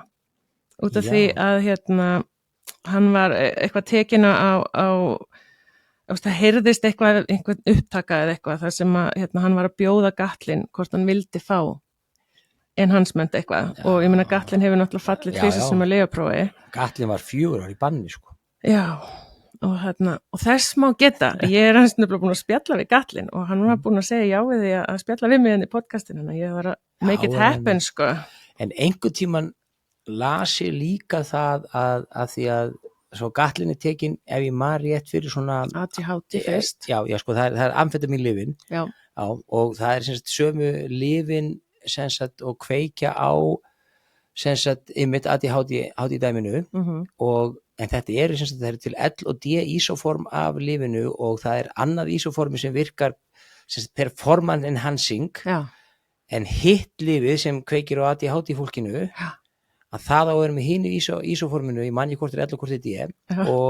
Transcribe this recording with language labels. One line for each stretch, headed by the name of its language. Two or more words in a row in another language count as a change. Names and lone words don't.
Icelandic: Út af því að hann var eitthvað tekinn á það heyrðist einhver upptaka eða eitthvað þar sem að hann var að bjóða Gatlin hvort hann vildi fá enhancement eitthvað og ég meina Gatlin hefur náttúrulega fallið tvisvar sem að lyfjaprófi. Gatlin var 4 ár í banni sko. Já. Og þess má geta, ég er hans nefnilega búin að spjalla við Gatlin og hann var búin að segja já við því að spjalla við mig í podcastinu, ég var að
English: make it happen
Icelandic: sko. En einhvern tíman las ég líka það að því að svo Gatlin er tekin ef ég man rétt fyrir svona ADHD fyrst. Já, sko, það er amfetamínlyfin og það er sem sagt sömu lyfin sem sagt og kveikja á sem sagt einmitt ADHD dæminu en þetta eru sem sagt það eru til L og D isoform af lyfinu og það er annað isoformi sem virkar sem sagt
English: performance enhancing
Icelandic: en hitt lyfið sem kveikir á ADHD fólkinu að það á að vera með hinu isoforminu ég man ekki hvort er L og hvort er D